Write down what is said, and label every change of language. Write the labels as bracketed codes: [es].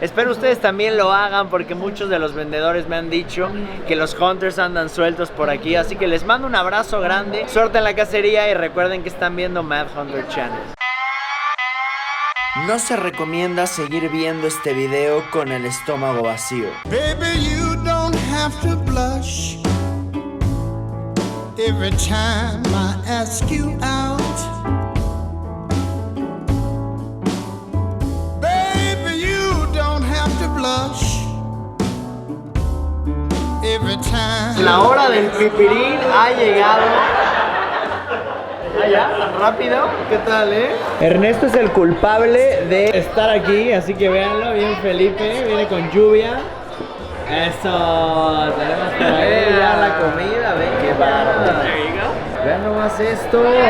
[es] Espero ustedes también lo hagan porque muchos de los vendedores me han dicho que los hunters andan sueltos por aquí. Así que les mando un abrazo grande, suerte en la cacería y recuerden que están viendo Mad Hunter Channel. No se recomienda seguir viendo este video con el estómago vacío. [en] Baby, you don't have to blush every time I ask you out. Baby, you don't have to blush every time. [es] La hora del pipirín ha llegado. ¿Ah, ya? ¿Tan rápido? ¿Qué tal, Ernesto es el culpable de estar aquí, así que véanlo, bien Felipe, viene con lluvia. Eso, tenemos por ahí ya la comida, ven qué bárbaro. Vean nomás esto.